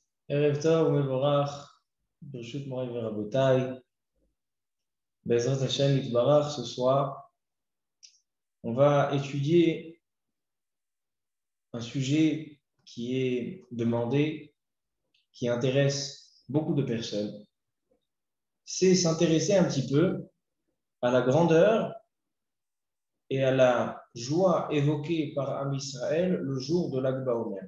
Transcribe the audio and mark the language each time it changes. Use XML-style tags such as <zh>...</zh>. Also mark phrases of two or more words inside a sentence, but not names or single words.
<he>ערב טוב ומבורך, ברשות מוריי ורבותיי, בעזרת השם יתברך.</he> <fr>Ce soir, on va étudier un sujet qui est demandé, qui intéresse beaucoup de personnes. C'est s'intéresser un petit peu à la grandeur et à la joie évoquée par Am Israël le jour de l'Akba Omer.</fr>